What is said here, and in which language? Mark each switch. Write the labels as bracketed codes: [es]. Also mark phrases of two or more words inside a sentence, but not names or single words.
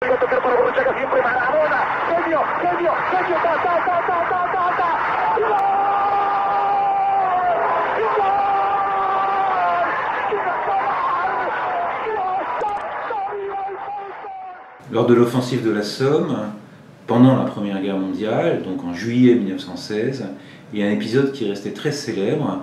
[es] a tocar para Borruchaga, siempre Maradona. Genio, genio, genio, ta, ta, ta, ta, ta, ta, ta. ¡Gol! [fr] Lors de l'offensive de la Somme, pendant la Première Guerre mondiale, donc en juillet 1916, il y a un épisode qui est resté très célèbre.